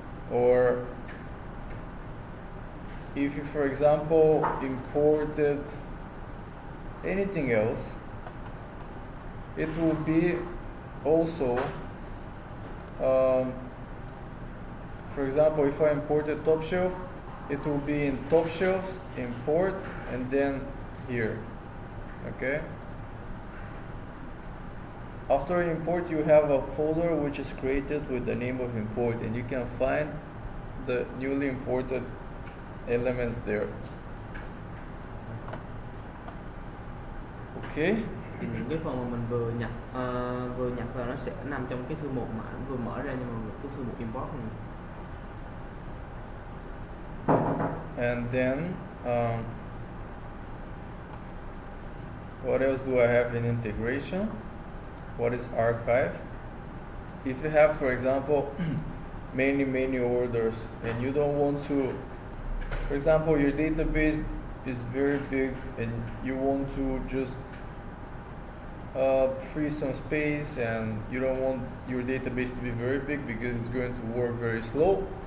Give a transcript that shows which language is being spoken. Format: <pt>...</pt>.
<en>Or if you, for example, imported anything else, it will be also, for example, if I imported top shelf, it will be in top shelves, import, and then here. Okay. After import, you have a folder which is created with the name of import, and you can find the newly imported elements there. Okay.</en> <vi>Những cái phần mà mình vừa nhập vào nó sẽ nằm trong cái thư mục mà nó vừa mở ra, nhưng mà cái thư mục import này.</vi> <en>And then what else do I have in integration? What is archive? If you have, for example, many orders, and you don't want to, for example, your database is very big and you want to just free some space, and you don't want your database to be very big because it's going to work very slow.</en>